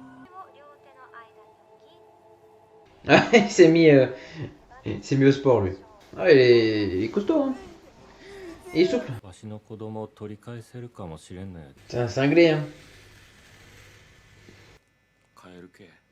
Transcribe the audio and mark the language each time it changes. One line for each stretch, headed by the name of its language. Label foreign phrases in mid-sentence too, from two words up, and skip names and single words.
French: Ah, il s'est mis au sport lui. Ah, il est costaud, hein. Et il est souple.
Japanese: わしの子供を取り返せるかもしれんのやで。
French: C'est un cinglé, hein.
Japanese: 帰るけ。